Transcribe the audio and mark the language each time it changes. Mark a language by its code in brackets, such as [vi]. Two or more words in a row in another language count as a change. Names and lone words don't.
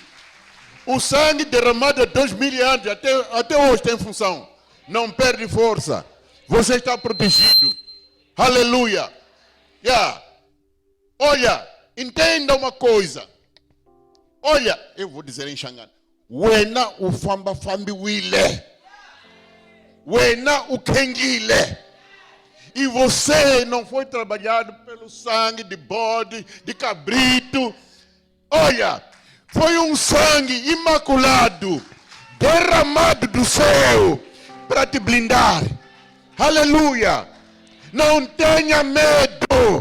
[pt] O sangue derramado há 2000 anos, até hoje tem função. Não perde força. Você está protegido. Aleluia. Olha, entenda uma coisa. Olha, eu vou dizer em Xangana. [ts] Wena ufamba fambi wile. Wena ukengile. [pt] E você não foi trabalhado pelo sangue de bode, de cabrito. Olha, foi um sangue imaculado, derramado do céu, para te blindar. Aleluia. Não tenha medo.